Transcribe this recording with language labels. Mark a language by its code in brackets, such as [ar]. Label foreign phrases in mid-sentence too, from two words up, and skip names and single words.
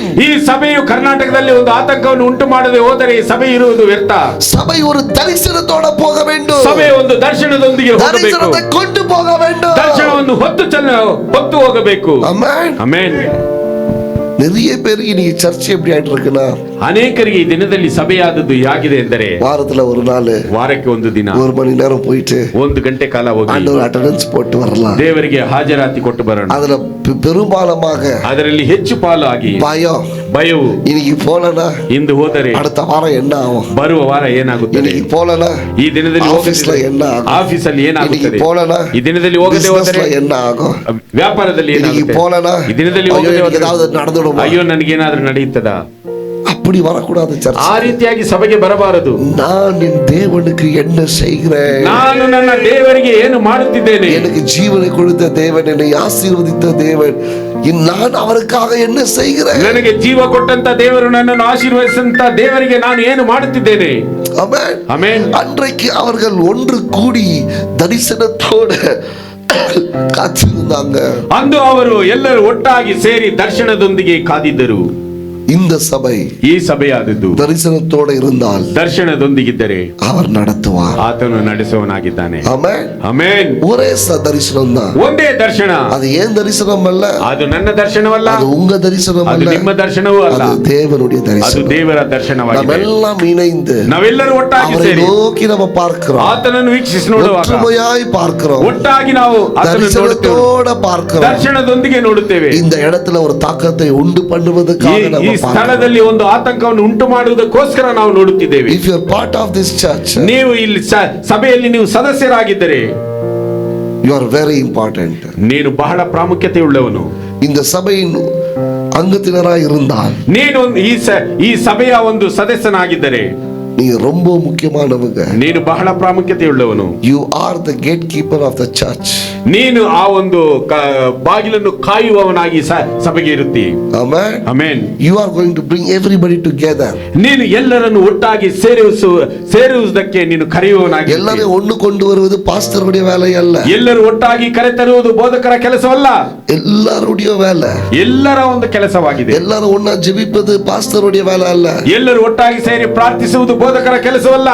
[kn] ಈ ಸಭೆಯು ಕರ್ನಾಟಕದಲ್ಲಿ ಒಂದು ಆತಂಕವನ್ನು ಉಂಟು ಮಾಡದೆ ಹೋದರೆ ಈ ಸಭೆ ಇರುವುದು ವ್ಯರ್ಥ. [ta] சபை ஒரு தரிசனத்தோட போக வேண்டும். [kn] ಸಭೆ ಒಂದು ದರ್ಶನದೊಂದಿಗೆ ಹೋಗಬೇಕು. [ta] தரிசனத்தை கொண்டு போக வேண்டும். [kn] ದರ್ಶನವನ್ನು ಹೊತ್ತು ಹೋಗಬೇಕು. ಆಮೆನ್. ಆಮೆನ್. [ta] நிறைய பேருக்கு இன்னைக்கு சர்ச் எப்படி ஆயிட்டு இருக்குன்னா, [kn] ಅನೇಕರಿಗೆ ಈ ದಿನದಲ್ಲಿ ಸಭೆಯಾದದ್ದು ಹೇಗಿದೆ ಎಂದರೆ [ta] வாரத்துல ஒரு நாள், [kn] ವಾರಕ್ಕೆ ಒಂದು ದಿನ, [ta] ஒரு மணி நேரம் போயிட்டு [kn] 1 ಗಂಟೆ ಕಾಲ ಹೋಗಿ [ta] ஆண்டவர் அட்டெண்டன்ஸ் போட்டு வரலாம். [kn] ದೇವರಿಗೆ ಹಾಜರಾತಿ ಕೊಟ್ಟು ಬರೋಣ. [ta] அதுல பெரும்பாலமாக [kn] ಅದರಲ್ಲಿ ಹೆಚ್ಚು ಪಾಲು ಆಗಿ ಭಯವು, [ta] இன்னைக்கு போலனா [kn] ಇಂದು ಹೋದರೆ [ta] அடுத்த வாரம் என்ன ஆகும், [kn] ಬರುವ ವಾರ ಏನಾಗುತ್ತದೆ, [ta] இன்னைக்கு போலனா [kn] ಈ ದಿನದಲ್ಲಿ [ta] ಆಫೀಸ್ல என்ன ಆகும், [kn] ಆಫೀಸಲ್ಲಿ ಏನಾಗುತ್ತದೆ, [ta] போலனா [kn] ಈ ದಿನದಲ್ಲಿ ಹೋಗದೆ ಹೋದರೆ [ta] என்ன ஆகும், [kn] ವ್ಯಾಪಾರದಲ್ಲಿ ಏನಾಗುತ್ತದೆ, [ta] போலனா [kn] ಈ ದಿನದಲ್ಲಿ ಹೋಗದೆ ಹೋದರೆ [ta] ஏதாவது நடந்துடும், [kn] ಅಯ್ಯೋ ನನಗೇನಾದ್ರೂ ನಡೆಯುತ್ತದಾ. [ta] அப்படி வரக்கூடாது. சர்ச் [kn] ಆ ರೀತಿಯಾಗಿ ಸಭೆಗೆ ಬರಬಾರದು. [ta] நான் என் தேவனுக்கு என்ன செய்கிறேன், [kn] ನಾನು ನನ್ನ ದೇವರಿಗೆ ಏನು ಮಾಡುತ್ತಿದ್ದೇನೆ, [ta] எனக்கு ஜீவனை கொடுத்த தேவன், என்னை ஆசீர்வதித்த தேவன், நான் அவருக்காக என்ன செய்கிறேன், [kn] ನನಗೆ ಜೀವ ಕೊಟ್ಟಂತ ದೇವರು ನನ್ನನ್ನು ಆಶೀರ್ವದಿಸಿದಂತ ದೇವರಿಗೆ ನಾನು ಏನು ಮಾಡುತ್ತಿದ್ದೇನೆ. [ta] ஆமென். [kn] ಆಮೆನ್. [ta] அன்றைக்கு அவர்கள் ஒன்று கூடி தரிசனத்தோட காத்திருந்தாங்க. [kn] ಅಂದು ಅವರು ಎಲ್ಲರೂ ಒಟ್ಟಾಗಿ ಸೇರಿ ದರ್ಶನದೊಂದಿಗೆ ಕಾದಿದ್ದರು. [ta] இந்த சபை [kn] ಈ ಸಭೆಯಾದದ್ದು [ta] தரிசனத்தோட இருந்தால், [kn] ದರ್ಶನದೊಂದಿಗಿದ್ದರೆ [ta] அவர் நடத்துவார். [kn] ಆತನು ನಡೆಸುವನಾಗಿದ್ದಾನೆ. [ta] ஆமென். [kn] ಆಮೆನ್. [ta] ஒரே தரிசனம் தான். [kn] ಒಂದೇ ದರ್ಶನ. [ta] அது ஏன் தரிசனம் அல்ல, [kn] ಅದು ನನ್ನ ದರ್ಶನವಲ್ಲ, [ta] அது உங்க தரிசனம் [kn] ಅದು [ta] அல்ல, [kn] ನಿಮ್ಮ ದರ್ಶನವೂ ಅಲ್ಲ, [ta] அது தேவனுடைய [kn] ಅದು [ta] தரிசனம். [kn] ದೇವರ ದರ್ಶನವಾಗಿದೆ. [ta] நாமெல்லாம் இணைந்து [kn] ನಾವೆಲ್ಲರೂ ಒಟ್ಟಾಗಿ [ta] அவரை [kn] ಸೇರಿ [ta] நோக்கி நம்ம பார்க்கிறோம், [kn] ಆತನನ್ನು ವೀಕ್ಷಿಸಿ ನೋಡುವಾಗ [ta] ஒற்றுமையாய் பார்க்கிறோம், [kn] ಒಟ್ಟಾಗಿ ನಾವು ಆತನನ್ನು ನೋಡುತ್ತೇವೆ, [ta] தரிசனத்தோட பார்க்கிறோம். [kn] ದರ್ಶನದೊಂದಿಗೆ ನೋಡುತ್ತೇವೆ. [ta] இந்த இடத்துல ஒரு தாக்கத்தை உண்டு பண்ணுவதற்காக [kn] ಈ [ta] நம்ம [kn] ಸ್ಥಳದಲ್ಲಿ ಒಂದು ಆತಂಕವನ್ನು ಉಂಟು ಮಾಡುವುದಕ್ಕೋಸ್ಕರ ನಾವು ನೋಡುತ್ತಿದ್ದೇವೆ. [en] If you are part of this church, [kn] ನೀವು ಇಲ್ಲಿ ಸಭೆಯಲ್ಲಿ ನೀವು ಸದಸ್ಯರಾಗಿದ್ದರೆ [en] you are very important. [kn] ನೀನು ಬಹಳ ಪ್ರಾಮುಖ್ಯತೆ ಉಳ್ಳವನು. [ta] இந்த சபையின் அங்கத்தினராய் இருந்தால், [kn] ನೀನು ಈ ಸಭೆಯ ಒಂದು ಸದಸ್ಯನಾಗಿದ್ದರೆ [ta] நீ ரொம்ப முக்கியமானவங்க. [kn] ನೀನು ಬಹಳ ಪ್ರಾಮುಖ್ಯತೆಯುಳ್ಳವನು. [en] You are the gatekeeper of the church. [kn] ನೀನು ಆ ಒಂದು ಬಾಗಿಲನ್ನು ಕಾಯುವವನಾಗಿ ಸಭೆಗೆ ಇರುತ್ತಿ. [en] Amen. [kn] ಆಮೆನ್. [en] You are going to bring everybody together. [kn] ನೀನು ಎಲ್ಲರನ್ನು ಒಟ್ಟಾಗಿ ಸೇರಿಸುವುದಕ್ಕೆ ನೀನು ಕರೆಯುವವನಾಗಿ. [ta] எல்லாரும் ஒண்ணு கொண்டு வருவது பாஸ்டருடைய வேலை அல்ல. [kn] ಎಲ್ಲರೂ ಒಟ್ಟಾಗಿ ಕರೆತರುವುದು ಬೋಧಕರ ಕೆಲಸವಲ್ಲ, [ta] எல்லாருடைய வேலை. [kn] ಎಲ್ಲರ ಒಂದು ಕೆಲಸವಾಗಿದೆ. [ta] எல்லாரும் ஒண்ணா ஜெபிப்பது பாஸ்டருடைய வேலை அல்ல. [kn] ಎಲ್ಲರೂ ಒಟ್ಟಾಗಿ ಸೇರಿ ಪ್ರಾರ್ಥಿಸುವುದು ಬೋಧಕರ ಕೆಲಸವಲ್ಲ,